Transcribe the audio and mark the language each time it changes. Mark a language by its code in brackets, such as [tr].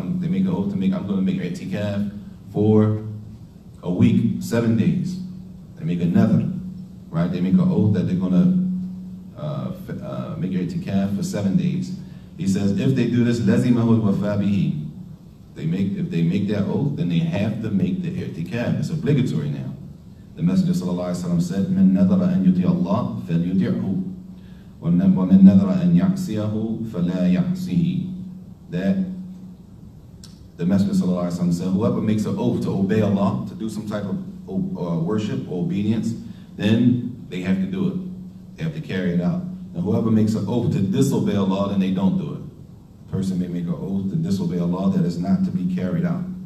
[en] They make an oath to make, I'm going to make i'tikaf for a week, 7 days. They make another, right? They make an oath that they're going to make i'tikaf for 7 days. He says, if they do this, [ar] لَزِمَهُ الْوَفَى بِهِ [en] If they make that oath, then they have to make the i'tikaf. It's obligatory now. The Messenger ﷺ said, [ar] "من نذر أن يطيع الله فليطيعه ومن نذر أن يعصيه فلا يعصيه." [en] That the Messenger ﷺ said, whoever makes an oath to obey Allah, to do some type of worship or obedience, then they have to do it. They have to carry it out. And whoever makes an oath to disobey Allah, then they don't do it. A person may make an oath to disobey Allah that is not to be carried out.